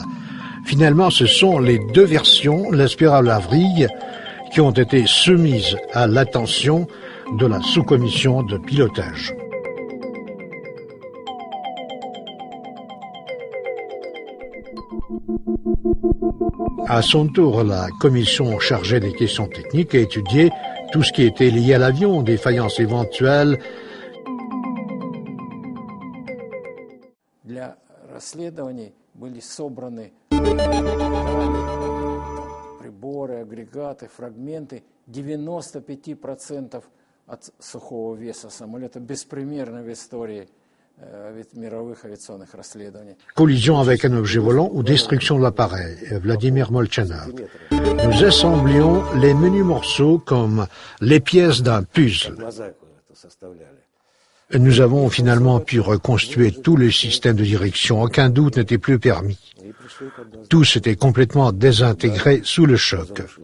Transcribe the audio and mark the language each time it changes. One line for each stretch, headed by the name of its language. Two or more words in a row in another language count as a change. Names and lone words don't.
French: Finalement, ce sont les 2 versions, la spirale et la vrille, qui ont été soumises à l'attention de la sous-commission de pilotage. À son tour, la commission chargée des questions techniques a étudié tout ce qui était lié à l'avion, défaillances éventuelles.
Russian: Для расследований были собраны приборы, агрегаты, фрагменты 95% от сухого веса самолета, беспримерно в истории мировых авиационных расследований.
French: Collision avec un objet volant ou destruction de l'appareil, Vladimir Molchanov. Nous assemblions les menus morceaux comme les pièces d'un puzzle. Nous avons finalement pu reconstituer tout le système de direction. Aucun doute n'était plus permis. Tout s'était complètement désintégré sous le choc.